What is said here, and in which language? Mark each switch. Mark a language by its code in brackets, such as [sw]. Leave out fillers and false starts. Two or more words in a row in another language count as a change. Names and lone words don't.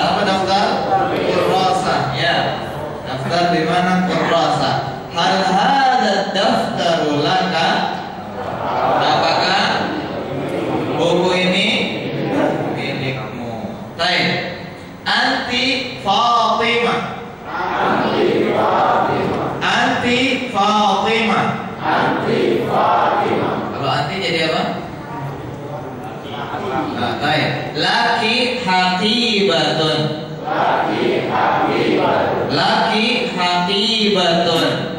[id] Apa daftar? Kurrasa, ya. Daftar di mana? Kurrasa. [ar] هل هذا دفتر لك, [id] apakah buku ini milikmu? Baik. Anti Fatimah. Anti Fatimah. Kalau anti jadi apa? Nah, baik. [ar] لك حقيبة لك حقيبة.